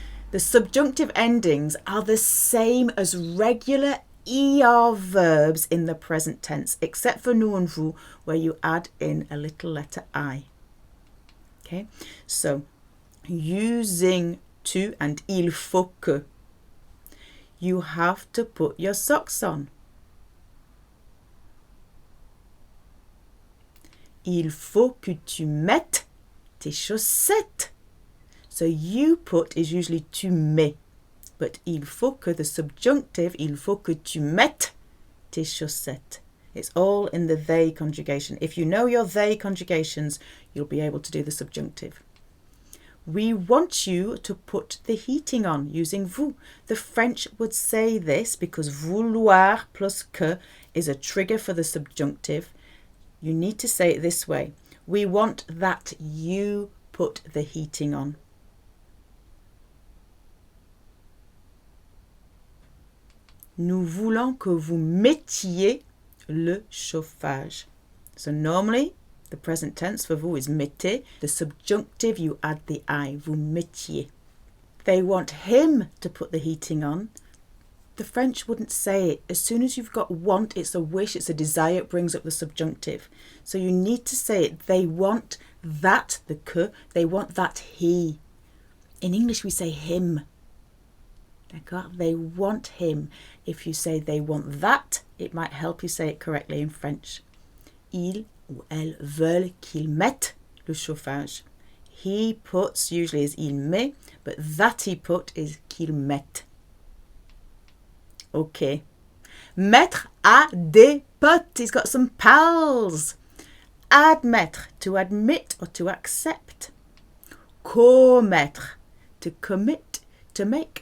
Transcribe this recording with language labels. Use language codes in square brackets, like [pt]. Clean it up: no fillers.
[en] The subjunctive endings are the same as regular ER verbs in the present tense, except for nous and vous, where you add in a little letter I. Okay, so using tu and [fr] il faut que, [en] you have to put your socks on. [fr] Il faut que tu mettes tes chaussettes. [en] So you put is usually [fr] tu mets. But il faut que, [en] the subjunctive, [fr] il faut que tu mettes tes chaussettes. [en] It's all in the they conjugation. If you know your they conjugations, you'll be able to do the subjunctive. We want you to put the heating on using vous. The French would say this because vouloir plus que is a trigger for the subjunctive. You need to say it this way. We want that you put the heating on. [fr] Nous voulons que vous mettiez le chauffage. [en] So normally, the present tense for vous is mettez. The subjunctive, you add the I, [fr] vous mettiez. [en] They want him to put the heating on. The the French wouldn't say it. As soon as you've got want, it's a wish, it's a desire, it brings up the subjunctive. So you need to say it. They want that, the que, they want that he. In English we say him. [fr] D'accord? [en] They want him. If you say they want that, it might help you say it correctly in French. [fr] Ils ou elles veulent qu'il mette le chauffage. [en] He puts usually is [fr] il met, [en] but that he put is [fr] qu'il mette. [en] Okay. [fr] Mettre a des potes. [en] He's got some pals. Admettre, to admit or to accept. Commettre, to commit, to make.